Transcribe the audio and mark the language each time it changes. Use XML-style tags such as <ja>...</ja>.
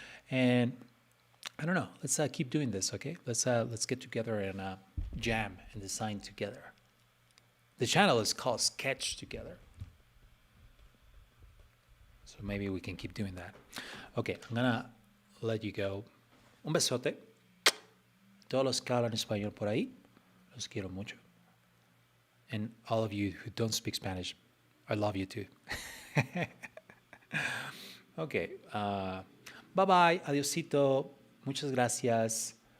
<en>And I don't know. Let's keep doing this, okay? Let's get together and jam and design together. The channel is called Sketch Together, so maybe we can keep doing that. Okay, I'm gonna let you go.</en> <es>Un besote. Todos los que hablan español por ahí, los quiero mucho.</es> <en>And all of you who don't speak Spanish, I love you too. Okay. Bye bye,</en> <es>adiosito, muchas gracias.</es>